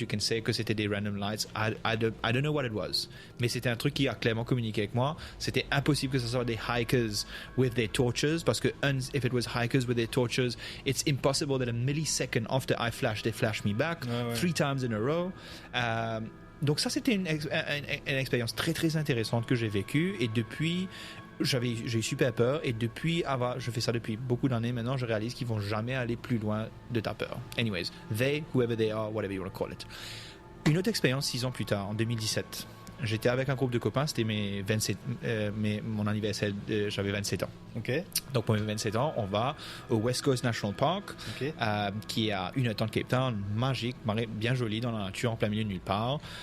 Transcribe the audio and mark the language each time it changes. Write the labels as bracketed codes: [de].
[en] You can say [fr] que c'était des [en] random lights. I don't know what it was. [fr] Mais c'était un truc qui a clairement communiqué avec moi. C'était impossible que ce soit des [en] hikers with their torches, [fr] parce que [en] if it was hikers with their torches, it's impossible that a millisecond after I flashed, they flashed me back 3 times in a row. [fr] Donc ça, c'était une expérience très très intéressante que j'ai vécue, et depuis j'ai eu super peur, et depuis je fais ça depuis beaucoup d'années maintenant, je réalise qu'ils vont jamais aller plus loin de ta peur. [en] Anyways, whoever they are, whatever you want to call it. [fr] Une autre expérience 6 ans plus tard, en 2017, j'étais avec un groupe de copains, c'était mon anniversaire, j'avais 27 ans. Ok. Donc pour mes 27 ans, on va au West Coast National Park, qui est à 1 heure de Cape Town, magique, bien joli dans la nature, en plein milieu de nulle part.